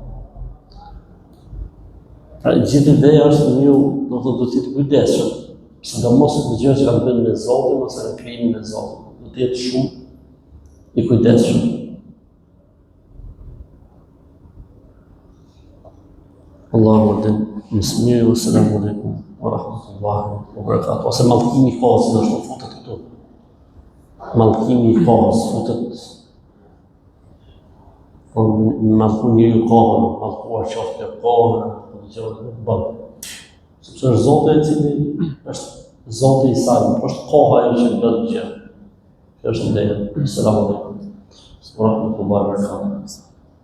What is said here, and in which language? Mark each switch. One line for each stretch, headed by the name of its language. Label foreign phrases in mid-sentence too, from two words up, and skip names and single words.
Albanian: Pra gjithë ideja është njëu do të jetë kujdesshëm. Sidomos në gjërat që kanë të bëjnë me Zotin ose në krijimin e Zotit, do të jetë shumë i kujdesshëm.
Arabic: الله أعلم. بسم الله والسلام عليكم ورحمة الله وبركاته.
Albanian: Ose mallkimi i kohës që është futet këtu. Mallkimi i kohës futet. Mallku njeriu kohën, mallkuar qoftë kohën, gjërat nuk bën. Sepse është Zoti i cili është Zoti i saj, nuk është koha ajo që bën gjë. Kjo është ideja.
Arabic: السلام عليكم. ورحمة الله وبركاته.